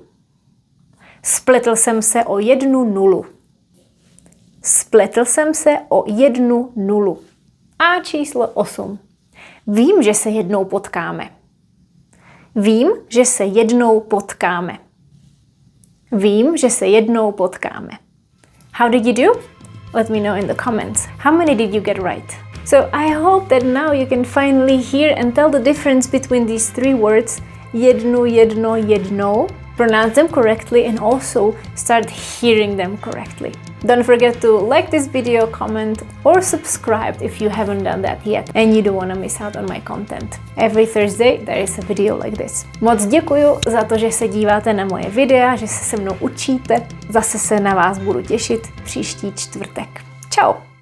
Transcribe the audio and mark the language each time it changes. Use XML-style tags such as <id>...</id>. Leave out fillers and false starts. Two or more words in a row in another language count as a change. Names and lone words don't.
<cs>Spletl jsem se o 1 nulu. Spletl jsem se o 1 nulu. A číslo 8. Vím, že se jednou potkáme. Vím, že se jednou potkáme. Vím, že se jednou potkáme.</cs> <en>How did you do? Let me know in the comments. How many did you get right? So I hope that now you can finally hear and tell the difference between these 3 words,</en> <cs>jednu, jedno, jednou,</cs> <en>pronounce them correctly and also start hearing them correctly. Don't forget to like this video, comment or subscribe if you haven't done that yet and you don't want to miss out on my content. Every Thursday there is a video like this.</en> <cs>Moc děkuju za to, že se díváte na moje videa, že se mnou učíte. Zase se na vás budu těšit příští čtvrtek. Ciao!</cs>